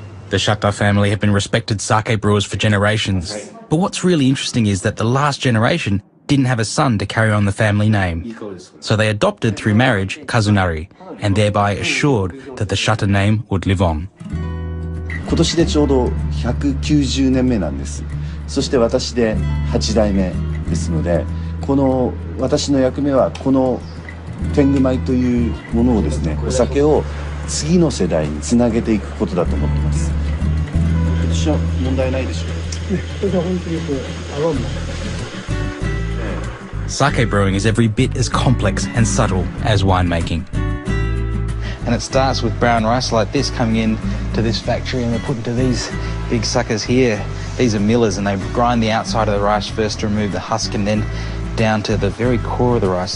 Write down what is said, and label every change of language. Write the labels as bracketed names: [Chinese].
[English] The Shata family have been respected sake brewers for generations. But what's really interesting is that the last generation didn't have a son to carry on the family name. So they adopted through marriage Kazunari, and thereby assured that the Shata name would live on. [Japanese] 今年でちょうど190年目なんです。そして私で8代目ですので、この私の役目はこの天狗米というものをですね、お酒を次の世代につなげていくことだと思ってます。今年は問題ないでしょう。今年は本当に合わんもん。 [English] Sake brewing is every bit as complex and subtle as winemaking. And it starts with brown rice like this coming in to this factory, and they're put into these big suckers here. These are millers, and they grind the outside of the rice first to remove the husk, and then down to the very core of the rice.